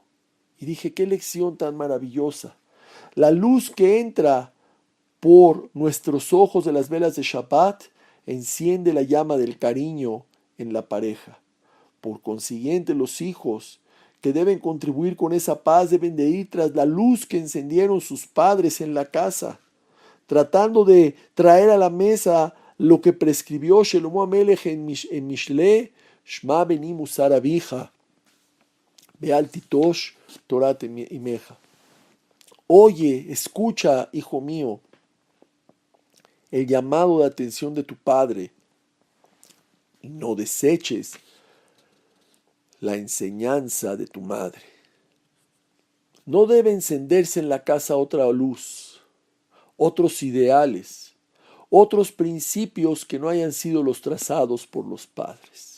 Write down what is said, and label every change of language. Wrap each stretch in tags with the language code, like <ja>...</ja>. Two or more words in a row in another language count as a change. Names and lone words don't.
<es>Y dije, qué lección tan maravillosa. La luz que entra por nuestros ojos de las velas de Shabbat enciende la llama del cariño en la pareja. Por consiguiente, los hijos que deben contribuir con esa paz deben de ir tras la luz que encendieron sus padres en la casa, tratando de traer a la mesa lo que prescribió Shelomo Amelech en Mishle,</es> <he>שמע בני מוסר אביך ואל תטוש תורת אמך.</he> <es>Oye, escucha, hijo mío, el llamado de atención de tu padre y no deseches la enseñanza de tu madre. No debe encenderse en la casa otra luz, otros ideales, otros principios que no hayan sido los trazados por los padres.</es>